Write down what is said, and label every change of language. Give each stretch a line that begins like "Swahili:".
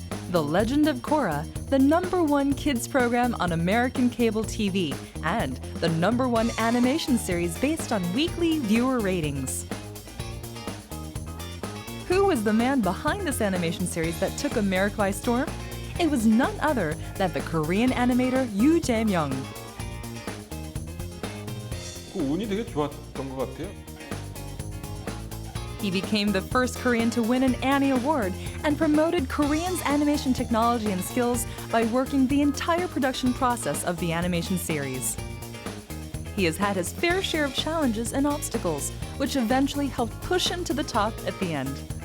English: The Legend of Korra, the #1 kids program on American cable TV, and the #1 animation series based on weekly viewer ratings. Who was the man behind this animation series that took America by storm? It was none other than the Korean animator Yoo Jae-myung.
Korean: 운이 되게 좋았던 것 같아요.
English: He became the first Korean to win an Annie Award and promoted Koreans' animation technology and skills by working the entire production process of the animation series. He has had his fair share of challenges and obstacles, which eventually helped push him to the top at the end.